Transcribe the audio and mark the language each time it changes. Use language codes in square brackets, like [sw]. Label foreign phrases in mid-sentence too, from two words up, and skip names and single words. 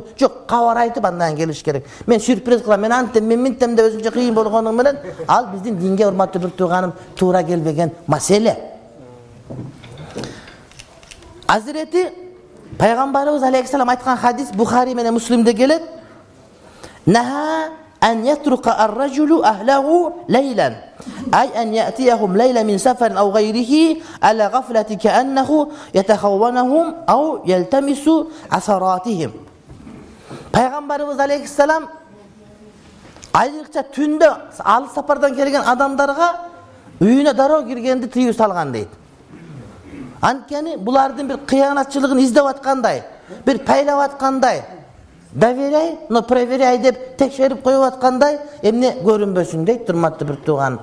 [ky] Жок, кабар айтып андан келиш керек. Мен сюрприз кылам, мен антем, мен минтем деп өзүнчө кыйын болгону менен, ал биздин динге, урматтуу бир тууганым, туура келбеген маселе. Азирети Пайгамбарыбыз алейхиссалам айткан хадис Бухари менен Муслимде келет. [ar] نهى أن يطرق الرجل أهله ليلا. أي أن يأتيهم ليلا من سفر أو غيره على غفلة كأنه يتخونهم أو يلتمس عثراتهم. [ky] Пайгамбарыбыз алейхиссалам айрыкча түндө алыс сапардан келген адамдарга үйүнө дароо киргенди тыюу салган дейт. Анткени булардын бир кыянатчылыгын издеп аткандай, бир пайлап аткандай, [ru] доверяй, но проверяй [ky] деп текшерип коюп аткандай эмне көрүнбөсүн дейт, урматтуу бир тууган.